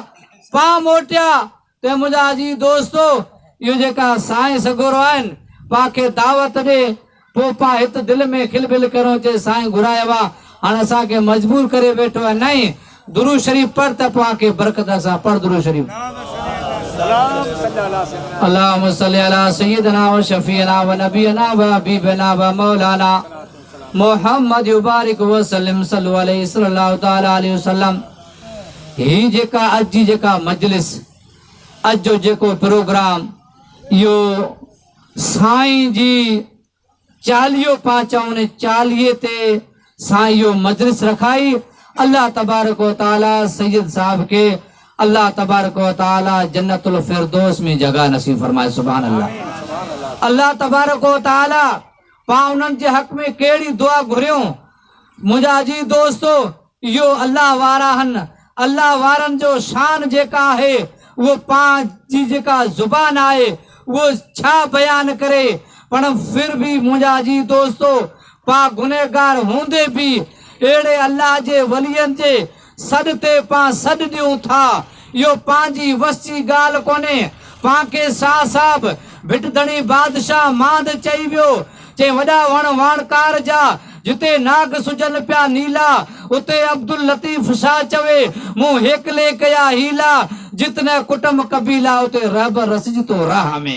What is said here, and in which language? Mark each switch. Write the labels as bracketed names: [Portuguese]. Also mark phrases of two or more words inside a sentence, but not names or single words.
[Sindhi] पाण मोटिया ते मुंहिंजा जी दोस्तो, इहो जेका साईं सगोरो आहिनि, पाण खे दावत ॾे, पोइ पाण हिते दिलि में खिलबिल करो, चए साईं घुरायो आहे, हाणे असांखे मजबूर करे वेठो आहे। नहीं, दुरूद शरीफ़ पढ़ त पाण खे बरकत सां पढ़ दुरूद शरीफ़। [Arabic] اللهم صل على سيدنا وشفيعنا ونبينا وحبيبنا ومولانا محمد بارك وسلم صلى الله عليه وسلم. [Sindhi] ही जेका अॼु जी जेका मजलिस, अॼु जो जेको प्रोग्राम, इहो साईं जी चालीहो पाचा, उन चालीहे ते साईं इहो मजलिस रखाई। [Arabic] الله تبارك وتعالى [Sindhi] सैयद साहब के [Arabic] الله تبارك وتعالى [Sindhi] जन्नतुल फिरदौस में जगह नसीब फरमाए, [Arabic] سبحان الله. الله تبارك وتعالى [Sindhi] पाण उन्हनि जे हक़ में कहिड़ी दुआ घुरियूं। मुंहिंजा जी दोस्तो, इहो अल्लाह वारा आहिनि, अल्लाह वारनि जो शान जेका आहे, उहो पाण जी जेका ज़ुबान आहे उहो छा बयान करे, पण फिर भी मुंहिंजा जी दोस्तो, पाण गुनहगार हूंदे भी अहिड़े अल्लाह जे वलियनि जे सॾ ते पाण सॾ ॾियूं था। इहो पंहिंजी वस जी ॻाल्हि कोन्हे। पाण खे शाह साहब भिटधणी बादशाह मांद चई वियो, चई वॾा वण वाणकार जा जिते नाग सुजन पिया नीला, उते अब्दुल लतीफ शाह चवे मूं हेकले कया हीला, जितने कुटुंब कबीला उते रब रसिज तो राह में।